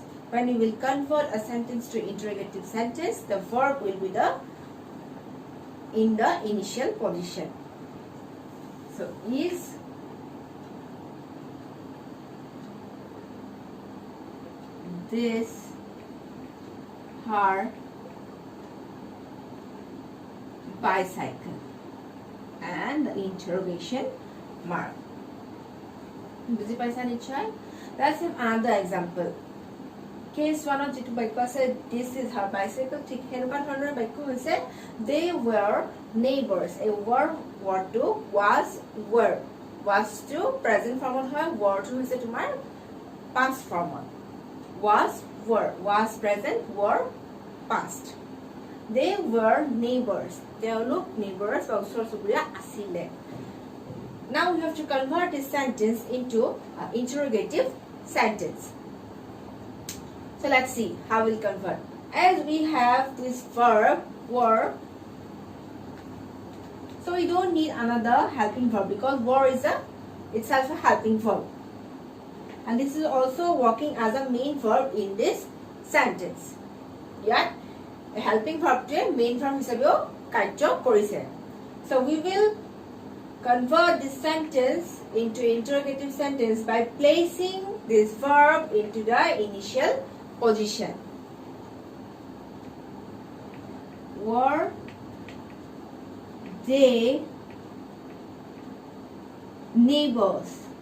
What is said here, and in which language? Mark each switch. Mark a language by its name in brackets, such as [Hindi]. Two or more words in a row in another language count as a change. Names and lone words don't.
[English] When you will convert a sentence to interrogative sentence, the verb will be in the initial position. So is this her bicycle? And the interrogation mark. [Assamese] বুজি পাইছা নিশ্চয়? [English] Let's have another example. Case 1 of jitu [Assamese] বাক্য আছে [English] this is her bicycle, [Assamese] ঠিক হেনকা ধৰণৰ বাক্য হৈছে [English] they were neighbors. A were to was to present form হয়, were to [Assamese] হৈছে তোমাৰ [English] past form, was present, were past. They were neighbors. [Assamese] তেওঁলোক neighbors বা ওচৰ চুবুৰীয়া আছিলে. [English] Now we have to convert this sentence into an interrogative sentence. So let's see how we'll convert. As we have this verb were, so we don't need another helping verb because were is itself a helping verb, and this is also working as a main verb in this sentence. Yeah, a helping verb to main verb [Assamese] হিচাপেও কাৰ্য কৰিছে. [English] So we will convert this sentence into interrogative sentence by placing this verb into the initial position. Were they neighbors?